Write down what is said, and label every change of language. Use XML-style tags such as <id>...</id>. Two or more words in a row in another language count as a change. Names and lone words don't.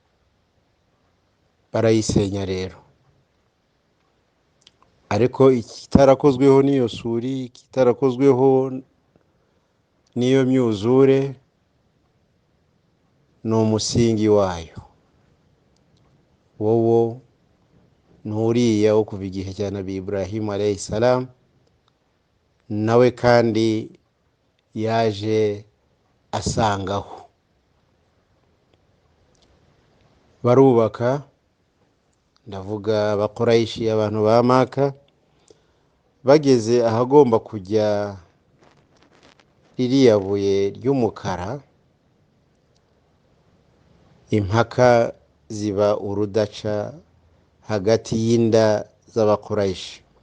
<rw>Barayisenya rero, ariko ikitarakozweho n'iyo suri, ikitarakozweho n'iyo myuzure ni umusingi wayo. Wowo nuriya wo kuva igihe cya Nabi Ibrahim</rw> <ar>عليه السلام,</ar> <rw>nawe kandi yaje asangaho. Barubaka, ndavuga abakuraishi, abantu ba Maka, bageze ahagomba kujya ririya buye ry'umukara, impaka ziba urudaca hagati y'inda z'abakuraishi.</rw>